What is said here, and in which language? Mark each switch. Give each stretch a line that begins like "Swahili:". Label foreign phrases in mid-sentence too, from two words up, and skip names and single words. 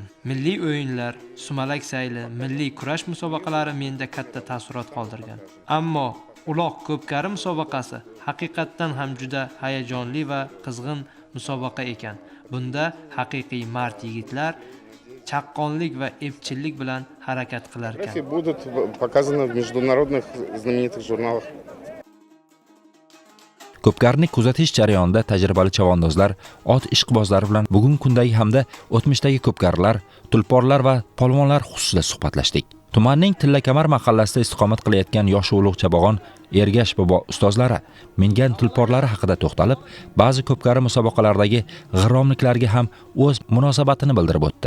Uzbek: Milliy o'yinlar, sumalak sayli, milliy kurash musobaqalari menda katta taassurot qoldirgan. Ammo uloq ko'pkari musobaqasi haqiqatdan ham juda hayajonli va qizg'in musobaqa ekan. Bunda haqiqiy mard yigitlar chaqqonlik va epchillik bilan harakat qilar ekan.
Russian: Будут показаны в международных знаменитых журналах.
Uzbek: Ko'pkarni kuzatish jarayonida tajribali chavandozlar, ot ishqibozlari bilan bugungi kundagi hamda o'tmishdagi ko'pkarlar, tulporlar va polvonlar xususida suhbatlashdik. Tumanning Tillakamar mahallasida istiqomat qilayotgan yosh ulug' chabog'on Ergash bobo ustozlari mingan tulporlari haqida to'xtalib, ba'zi ko'pkari musobaqalardagi g'irromliklarga ham o'z munosabatini bildirib o'tdi.